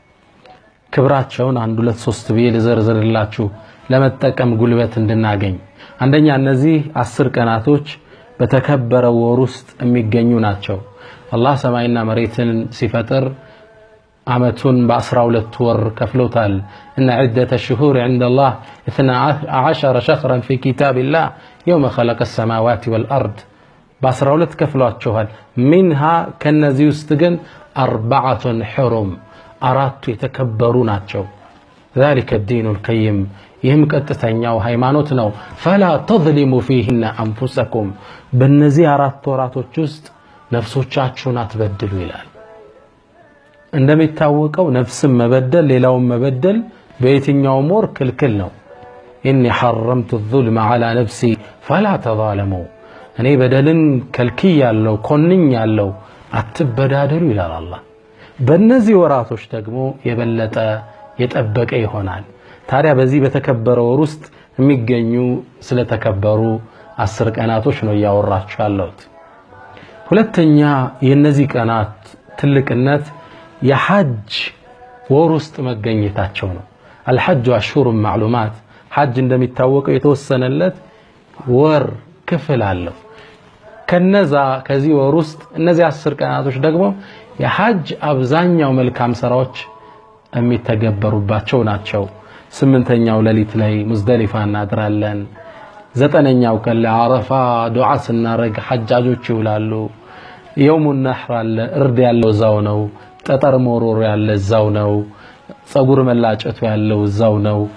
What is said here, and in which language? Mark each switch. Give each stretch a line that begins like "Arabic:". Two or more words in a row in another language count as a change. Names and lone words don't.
Amharic: ክብራቸውን አንድ ሁለት ሶስት ብዬ ልዘርዝርላችሁ ለመጠቀም ጉልበት እንድናገኝ። አንደኛ እነዚህ 10 ቀናቶች በተከበረው ወር ውስጥ የሚገኙ ናቸው። አላህ ሰማይና መሬትን ሲፈጥር አመቱን በ12 ወር ከፍሎታል።
Arabic: إن عدة الشهور عند الله 12 شهرا في كتاب الله يوم خلق السماوات والأرض፣
Amharic: በ12 ከፍሏቸዋል። ሚንሃ ከነዚህ ውስጥ ግን 4 ሑሩም፣ 4ቱ የተከበሩ ናቸው።
Arabic: ذلك الدين القيم፣
Amharic: ይህም ቀጥተኛው ሃይማኖት ነው።
Arabic: فلا تظلموا فيهن أنفسكم፣
Amharic: በእነዚህ 4 ወራቶች ውስጥ ነፍሶቻችሁን አትበድሉ ይላል። እንደሚታወቀው ነፍስን መበደል ሌላውን መበደል በየትኛውም ወር ክልክል ነው።
Arabic: إني حرمت الظلم على نفسي فلا تظالموا፣
Amharic: እኔ በደልን ከልክያለሁ ኮንኛለሁ አትበዳደሉ ይላል አላህ። በእነዚህ ወራቶች ደግሞ የበለጠ የጠበቀ ይሆናል። ታዲያ በዚህ በተከበረው ወር ውስጥ የሚገኙ ስለተከበሩ 10 ቀናቶች ነው ያወራችሁ ያለሁት። ሁለተኛ የነዚህ ቀናት ትልቅነት የሐጅ ወር ውስጥ መገኘታቸው ነው።
Arabic: الحج أشهر معلومات،
Amharic: ሐጅ እንደሚታወቀው የተወሰነለት ወር ክፍል አለው። ከዚህ ወር ውስጥ እነዚህ 10 ቀናቶች ደግሞ የሐጅ አብዛኛው መልካም ስራዎች የሚተገበሩባቸው ናቸው። 8ኛው ሌሊት ላይ ሙዝደሊፋ እናድራለን። 9ኛው ቀን ለአረፋ ዱዓ ስናረግ ሐጃጆች ይውላሉ።
Arabic: يوم النحر
Amharic: አለ፣ እርድ ያለው እዛው ነው። ጠጠር መወርወር ያለ እዛው ነው። ጸጉር መላጨቱ ያለው እዛው ነው።